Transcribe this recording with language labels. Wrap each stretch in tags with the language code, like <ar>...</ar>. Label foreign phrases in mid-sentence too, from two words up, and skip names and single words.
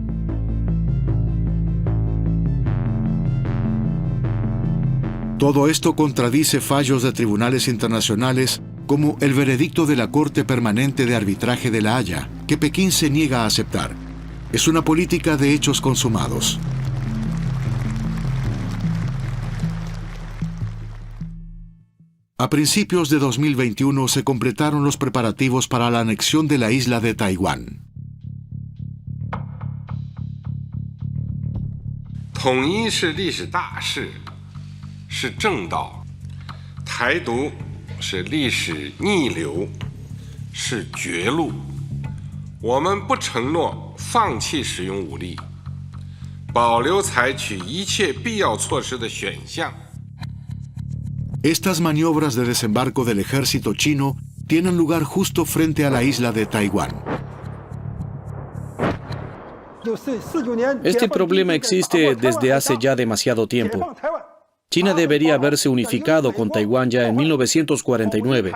<es>Todo esto contradice fallos de tribunales internacionales como el veredicto de la Corte Permanente de Arbitraje de La Haya, que Pekín se niega a aceptar. Es una política de hechos consumados. A principios de 2021 se completaron los preparativos para la anexión de la isla de Taiwán.</es> <zh>统一是历史大势，是正道；台独是历史逆流，是绝路。我们不承诺放弃使用武力，保留采取一切必要措施的选项。</zh> <es>Estas maniobras de desembarco del ejército chino tienen lugar justo frente a la isla de Taiwán. Este problema existe desde hace ya demasiado tiempo. China debería haberse unificado con Taiwán ya en 1949.</es>